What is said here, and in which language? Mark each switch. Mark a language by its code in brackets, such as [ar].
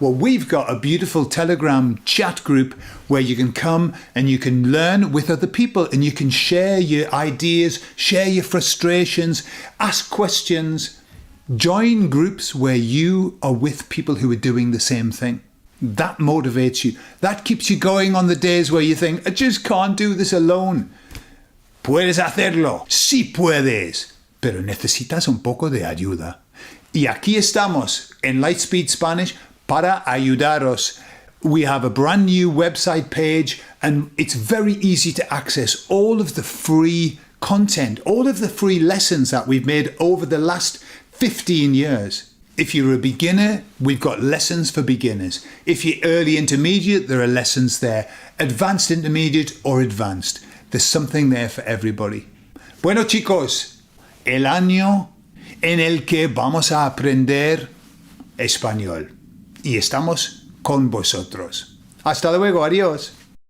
[en] Well, we've got a beautiful Telegram chat group where you can come and you can learn with other people, and you can share your ideas, share your frustrations, ask questions, join groups where you are with people who are doing the same thing. That motivates you. That keeps you going on the days where you think, I just can't do this alone. [es] Puedes hacerlo. Sí puedes. Pero necesitas un poco de ayuda. Y aquí estamos en Lightspeed Spanish para ayudaros. [en] We have a brand new website page, and it's very easy to access all of the free content, all of the free lessons that we've made over the last 15 years. If you're a beginner, we've got lessons for beginners. If you're early intermediate, there are lessons there. Advanced intermediate or advanced. There's something there for everybody. [es] Bueno, chicos, el año en el que vamos a aprender español. Y estamos con vosotros. Hasta luego, adiós.